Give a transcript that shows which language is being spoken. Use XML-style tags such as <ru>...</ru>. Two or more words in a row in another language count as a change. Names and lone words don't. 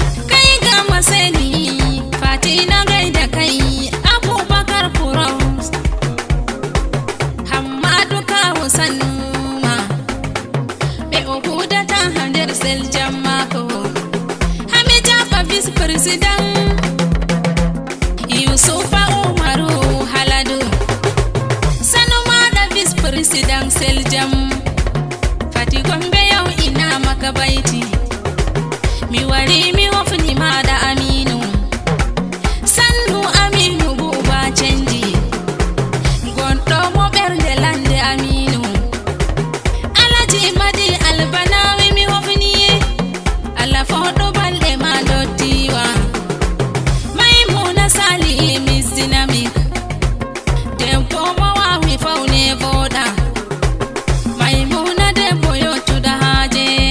<ha>Kai ga masani, Fati na gaida kai, Abubakar Kuros.</ha> <ff>Hammadu Kawu sannu ma, ɓe o hudata ha nder sel jamma ko. Hamida Ba</ff> <en>Vice President,</en> <ff>Yusufa Umaru Haladu. Sannu maɗa</ff> <en>Vice President</en> <ff>sel jam.</ff> <ha>Fati Gombe yau ina maka baiti.</ha> <ff>Mi wari mi hofni maɗa Aminu. Sannu Aminu buba canji. Gonɗo mo ɓernde lande Aminu. Alhaji Madi Albanawi mi hofni. Allah foɗo balɗe ma dottiwa. Maimuna Sali Miss Dynamic. Debbo mo wawi fawne voɗa. Maimuna debbo yottuɗa haaje.</ff>